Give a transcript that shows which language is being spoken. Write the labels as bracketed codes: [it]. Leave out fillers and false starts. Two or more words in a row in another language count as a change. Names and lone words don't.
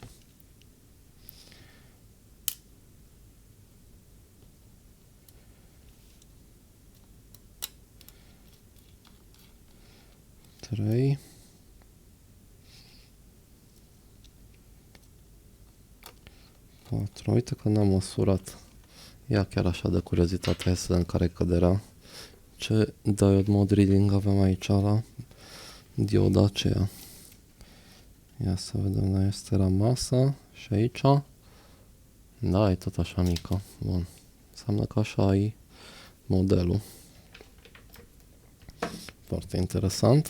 [ro] 3. 4. Uite că n-am măsurat. Ia chiar așa de curiozitate, hai să vedem care e căderea. Ce [en] diode mode reading [ro] avem aici la dioda aceea. Ia să vedem, la este la masă și aici. Da, e tot așa mică. Bun. Înseamnă că așa e modelul. Foarte interesant.